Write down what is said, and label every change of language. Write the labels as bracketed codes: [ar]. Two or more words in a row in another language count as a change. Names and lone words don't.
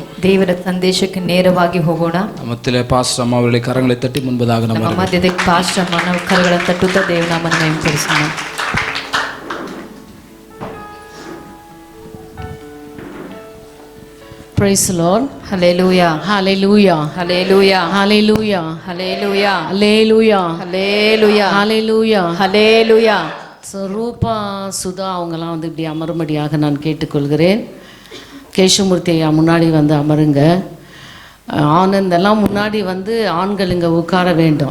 [kn] ದೇವರ ಸಂದೇಶಕ್ಕೆ ನೇರವಾಗಿ ಹೋಗೋಣ. [ta] மத்தியிலே பாஸ்டர் அம்மா அவருடைய கரங்களை தட்டி முன்பதாக [kn] ನಮ್ಮ [ta] நம்ம [kn] ಮಧ್ಯದಲ್ಲಿ ಪಾಸ್ಟರ್ ಅಮ್ಮನ ಕರಗಳನ್ನು ತಟ್ಟುತ್ತಾ ದೇವನಾಮವನ್ನು ಮಹಿಮೆಪಡಿಸೋಣ. [en] Praise the Lord. Hallelujah. Hallelujah. Hallelujah. Hallelujah. Hallelujah. Hallelujah. Hallelujah. Hallelujah. Hallelujah. [ta] ஸோ ரூபா சுதா அவங்கெல்லாம் வந்து இப்படி அமரும்படியாக நான் கேட்டுக்கொள்கிறேன். கேசவமூர்த்தி ஐயா முன்னாடி வந்து அமருங்க. ஆனந்த் எல்லாம் முன்னாடி வந்து ஆண்கள் இங்கே உட்கார வேண்டும்.